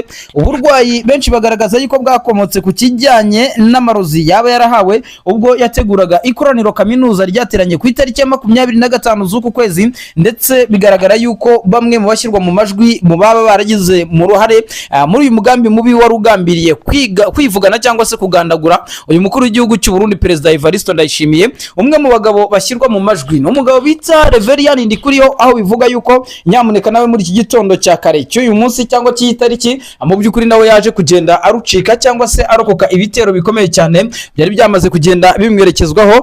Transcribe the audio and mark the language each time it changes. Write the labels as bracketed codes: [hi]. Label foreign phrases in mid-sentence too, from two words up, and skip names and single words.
[rw] Uburwayi benshi bagaragaza yuko bwakomotse ku kijyanye n'amarozi yaba yarahawe ubwo yateguraga ikoraniro kaminuza ryateranye ku itariki ya 25 z'uku kwezi, ndetse bigaragara yuko bamwe mu bashyirwa mu majwi mu baba baragize mu ruhare muri uyu mugambi mubi wari ugambiriye kwivugana cyangwa se kugandagura uyu mukuru w'igihugu cy'u Burundi Perezida Evariste Ndayishimiye. Umwe mu bagabo bashyirwa mu majwi no mugabo bita Reverien Ndikuriyo, aho bivuga yuko nyamuneka nawe muri iki gitondo cya kare cy'uyu munsi cyangwa cy'itariki mu by'ukuri nawe yaje kugenda arucika cyangwa se arokoka ibitero bikomeye cyane byari byamaze kugenda bimwerekezwaho.